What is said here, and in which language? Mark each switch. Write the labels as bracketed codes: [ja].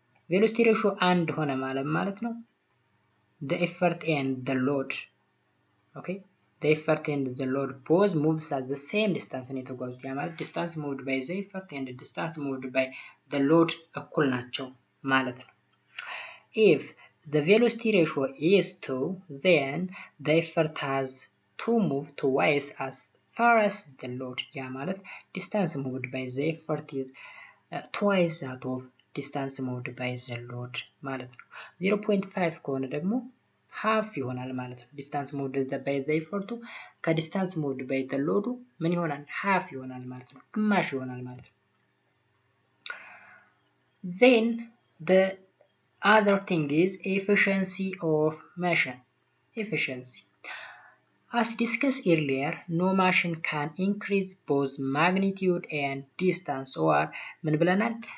[am] ቬሎሲቲ ሬሾ አንድ ሆነ ማለት ነው [en] the effort and the load okay the effort and the load both moves at the same distance [am] ነው የተጓዙት። ያ ማለት [en] distance moved by the effort and distance moved by the load [am] እኩል ናቸው ማለት ነው። [en] if the velocity ratio is 2 then the effort has to move twice as far as the load. [am] ያ ማለት [en] distance moved by the effort is twice that of distance moved by the load [am] ማለት ነው። 0.5 ከሆነ ደግሞ [en] half [am] ይሆናል ማለት ነው። [en] ዲስታንስ ሙቭድ ባይ ዘ ኤፈርቱ ከዲስታንስ ሙቭድ ባይ ዘ ሎዱ [am] ምን ይሆናል? half ይሆናል ማለት ነው። ግማሽ ይሆናል ማለት ነው። [en] then the other thing is efficiency of machine. efficiency as discussed earlier no machine can increase both magnitude and distance or [am] ምን ብለናል?